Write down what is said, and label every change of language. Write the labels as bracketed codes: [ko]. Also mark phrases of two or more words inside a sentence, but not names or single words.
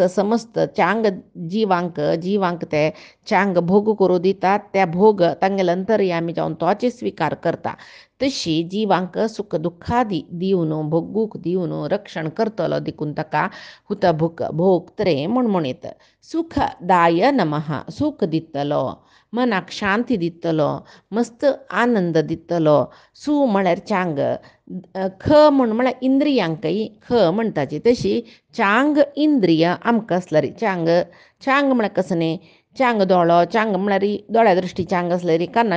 [kok] समजतं चांग जिवांक ते चांग भोग करूं दितात त्या भोग तांगेले अंतर्यामी जावन तोचे स्वीकार करता तशी जिवांक सुख दुःखादी दिवन भोगूक दिवन रक्षण करतलो देखून ताका हुत भोगत्रे म्हूण म्हणीत सुखदाय नमः सुख दितलो मनाक शांती दितलो मस्त आनंद दितलो सु म्हळ्यार चांग ख म्हळ्यार इंद्रियांकय ख म्हणटाची तशी चांग इंद्रिय आमकां आसल्यार चांग म्हळ्यार कसं न्ही चांग दोळो चांग म्हळ्यार दोळ्या दृश्टी चांग आसल्यार कान्ना